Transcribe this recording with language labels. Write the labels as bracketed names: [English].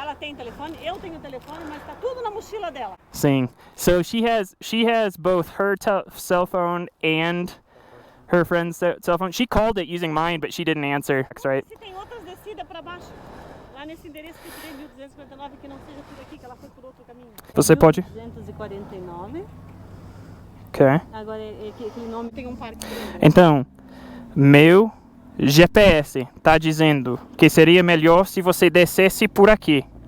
[Portuguese] Ela tem telefone, eu tenho telefone, mas tá tudo na mochila dela. Sim. [English] So she has both her cell phone and her friend's cell phone. She called it using mine, but she didn't answer. That's right. [Portuguese] Se tem outras descidas para baixo, lá nesse endereço que eu tirei 1259, que não seja por aqui, que ela foi por outro caminho. Você pode? 249. Ok. Agora, aquele nome tem um parque. Então, meu GPS tá dizendo que seria melhor se você descesse por aqui.